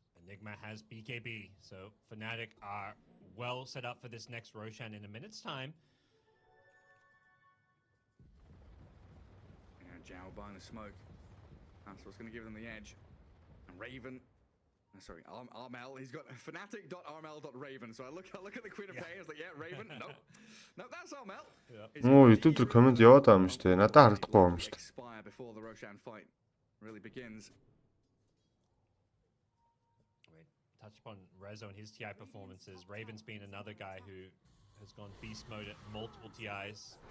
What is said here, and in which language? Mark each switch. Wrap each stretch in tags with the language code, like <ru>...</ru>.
<en>Enigma has BKB, so Fnatic are well set up for this next Roshan in a minute's time. Jao buying the smoke. That's what's going to give them the edge. And Raven, sorry, Armel. He's got Fnatic.armel.raven. So I look at the Queen of Pain. I was like, yeah, Raven. No, that's Armel.</en> <mn>Оо, YouTube дээр комент яваад байгаа юм шүү дээ. Надад харагдахгүй юм шүү дээ.</mn> <en>Expire before the Roshan fight really begins. Touch upon Rezo and his TI performances. Raven's been another guy who has gone beast mode at multiple TIs.</en>